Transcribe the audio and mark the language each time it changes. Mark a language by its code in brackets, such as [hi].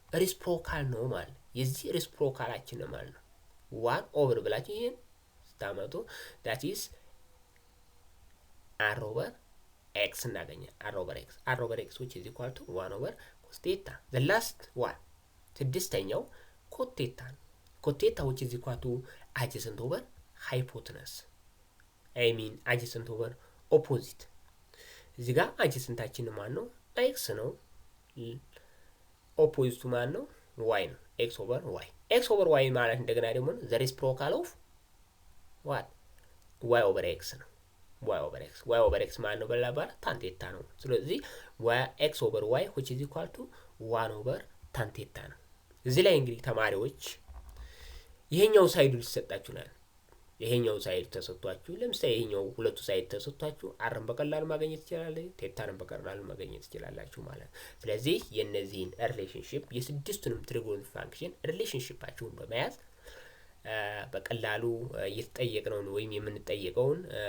[am] ሪስፕሮካል ነው ማለት። የዚህ ሪስፕሮካላችን ነው ማለት ነው። 1 over ብላችሁ ይሄን ስታመጡ [en] that is r over x [am] እናገኛለን። [en] r over x which is equal to 1 over cos theta. the last one [am] ስድስተኛው [en] cot theta ነው። cot theta which is equal to adjacent over hypotenuse I mean adjacent over opposite [am] እዚህ ጋር adjacentታችን ማን ነው? x ነው። opposite ማን ነው? [en] y ነው። x over y [am] ማለት እንደገና ደግሞ [en] the reciprocal of what? [am] y over x ነው። y over x ማን ነው? በላባራ tan theta ነው። ስለዚህ [en] x over y which is equal to 1 over tan theta [am] ነው። እዚህ ላይ እንግዲህ ተማሪዎች ይሄኛው ሳይዱ ሊሰጣችሁ ነው። ይሄኛው ሳይድ ተሰጥቷችሁ ለምሳሌ ይሄኛው ሁለቱ ሳይድ ተሰጥቷችሁ አርን በቀላሉ ማግኘት ይችላል፣ ቴታን በቀላሉ ማግኘት ይችላልላችሁ ማለት ነው። ስለዚህ የነዚህን ሪሌሽንሺፕ የስድስቱንም ትሪጎኖሜትሪክ ፋንክሽን ሪሌሽንሺፓቸውን በመያዝ በቀላሉ እየተጠየቅነውን ወይም የምንጠየቀውን